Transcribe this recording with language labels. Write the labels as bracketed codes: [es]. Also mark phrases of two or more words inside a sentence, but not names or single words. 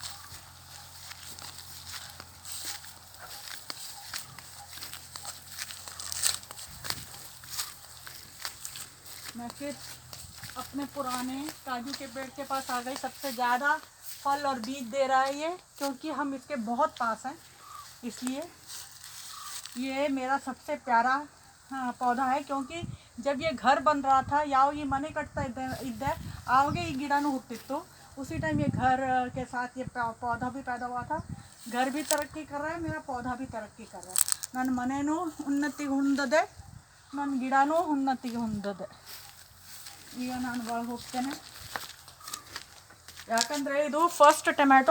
[hi] मैं फिर अपने पुराने काजू के पेड़ के पास आ गई. सबसे ज़्यादा फल और बीज दे रहा है ये, क्योंकि हम इसके बहुत पास हैं, इसलिए ये मेरा सबसे प्यारा पौधा है. क्योंकि जब ये घर बन रहा था, [kn] ಯಾವ ಈ ಮನೆ ಕಟ್ತಾ ಇದ್ದೆ ಆವಾಗ ಈ ಗಿಡನೂ ಹುಟ್ಟಿತ್ತು. [hi] उसी टाइम ये घर के साथ ये पौधा भी पैदा हुआ था. घर भी तरक्की कर रहा है, मेरा पौधा भी तरक्की कर रहा है. [kn] ನನ್ನ ಮನೆಯೂ ಉನ್ನತಿಗೆ ಹೊಂದಿದೆ, ನನ್ನ ಗಿಡನೂ ಉನ್ನತಿಗೆ ಹೊಂದಿದೆ. ಈಗ ನಾನು ಒಳಗೆ ಹೋಗ್ತೇನೆ, ಯಾಕಂದರೆ ಇದು [en] first tomato.